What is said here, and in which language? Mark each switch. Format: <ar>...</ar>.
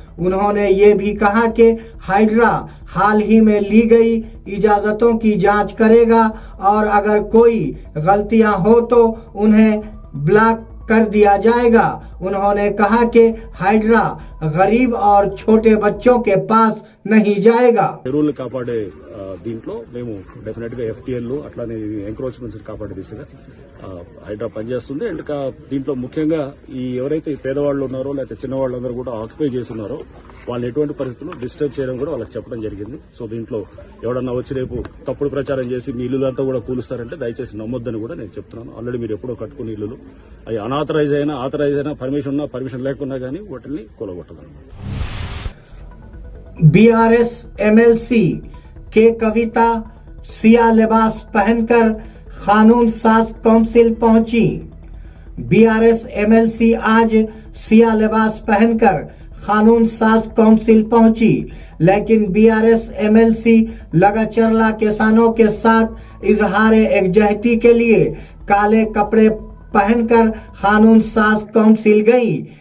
<hi>उन्होंने ये भी कहा कि हाइड्रा हाल ही में ली गई इजाजतों की जांच करेगा और अगर कोई गलतियां हो तो उन्हें ब्लॉक कर दिया जाएगा। उन्होंने कहा कि हाइड्रा गरीब और छोटे बच्चों के पास नहीं जाएगा।</hi> <te>ఎరువులు కాపాడే దీంట్లో మేము డెఫినెట్ గా ఎఫ్టీఎల్ అట్లానే ఎంక్రోచ్మెంట్స్ కాపాడే దిశగా హైడ్రా పనిచేస్తుంది. అండ్ దీంట్లో ముఖ్యంగా ఈ ఎవరైతే పేదవాళ్ళు ఉన్నారో లేకపోతే చిన్నవాళ్ళందరూ కూడా ఆక్యుపై చేస్తున్నారో వాళ్ళని ఎటువంటి పరిస్థితుల్లో డిస్టర్బ్ చేయడం కూడా వాళ్ళకి చెప్పడం జరిగింది. సో దీంట్లో ఎవడన్నా వచ్చి రేపు తప్పుడు ప్రచారం చేసి మీ ఇల్లులంతా కూడా కూలుస్తారంటే దయచేసి నమ్మొద్దని కూడా నేను చెప్తున్నాను. ఆల్రెడీ మీరు ఎప్పుడో కట్టుకున్న ఇల్లులు అవి అనాథరైజ్ అయినా ఆథరైజ్ అయినా పర్మిషన్ ఉన్నా పర్మిషన్ లేకున్నా కానీ వాటిని కూలగొట్టదు.</te> <hi>बीआरएस एमएलसी के कविता सिया लिबास पहनकर कानून साज काउंसिल पहुंची। बीआरएस एमएलसी आज सिया लिबास पहनकर कानून साज काउंसिल पहुंची, लेकिन बीआरएस एमएलसी लगाचरला किसानों के साथ इजहार एकजहती के लिए काले कपड़े पहनकर कानून साज काउंसिल गई।</hi>